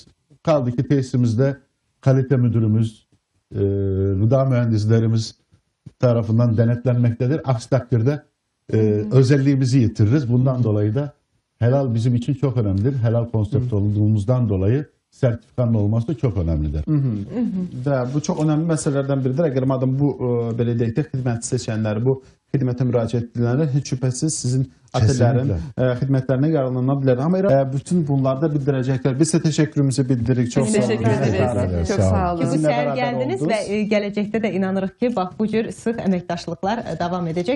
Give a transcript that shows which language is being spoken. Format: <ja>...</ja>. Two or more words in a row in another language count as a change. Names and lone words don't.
<tr>Kaldı ki tesisimizde kalite müdürümüz, gıda mühendislerimiz tarafından denetlenmektedir. Aksi takdirde özelliğimizi yitiririz. Bundan dolayı da helal bizim için çok önemlidir. Helal konsept olduğumuzdan dolayı sertifikanın olması da çok önemlidir.</tr> <az>Bu çok önemli məsələlərdən biridir. Əgər madem bu belə deyək də xidmət seçənləri, bu xidmətə müraciət edilənlər heç şübhəsiz sizin otellərin xidmətlərinə yararlana bilər. Amma bütün bunları da bildirəcəklər. Biz də təşəkkürümüzü bildiririk. Çox sağ olun.</az> <tr>Təşəkkür ederiz. Çok sağ olun.</tr> <az>Bu səhər gəldiniz və gələcəkdə də inanırıq ki, bax bu cür sıx əməkdaşlıqlar davam edəcək.</az>